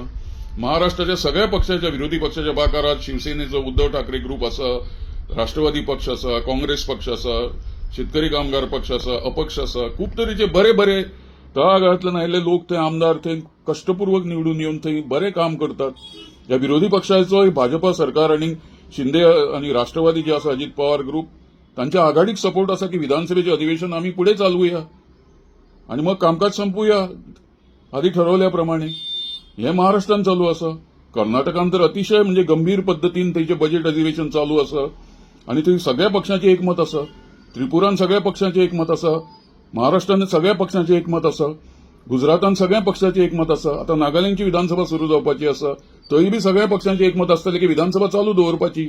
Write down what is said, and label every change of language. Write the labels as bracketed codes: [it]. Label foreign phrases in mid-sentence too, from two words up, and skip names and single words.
[kok] महाराष्ट्राच्या सगळ्या पक्षाच्या विरोधी पक्षाच्या बाकारात शिवसेनेचो उद्धव ठाकरे ग्रुप आसा, राष्ट्रवादी पक्ष आसा, काँग्रेस पक्ष आसा, शेतकरी कामगार पक्ष आसा, अपक्ष आसा, खूप तरेचे बरे बरे तळागाळांतल्यान आयिल्ले लोक थंय आमदार थंय कष्टपूर्वक निवडून येवन थंय बरें काम करतात. ह्या विरोधी पक्षाचो भाजपा सरकार आणि शिंदे आणि राष्ट्रवादी जे आसा अजित पवार ग्रुप तांच्या आघाडीक सपोर्ट आसा की [mr] विधानसभेचे अधिवेशन आम्ही पुढे चालवूया आणि मग कामकाज संपवूया आधी ठरवल्याप्रमाणे. [kok] हे महाराष्ट्रात चालू आसा. कर्नाटकांत तर अतिशय म्हणजे गंभीर पद्धतीन थंयचे बजेट अधिवेशन चालू आसा आणि थंय सगळ्या पक्षांचे एकमत आसा. त्रिपुरान सगळ्या पक्षांचे एकमत आसा, महाराष्ट्रात सगळ्या पक्षांचे एकमत आसा, गुजरातान सगळ्या पक्षांचे एकमत आसा. आता नागालँडची विधानसभा सुरू जावपाची आसा, थंय बी सगळ्या पक्षांचे एकमत आसतले की विधानसभा चालू दवरपाची.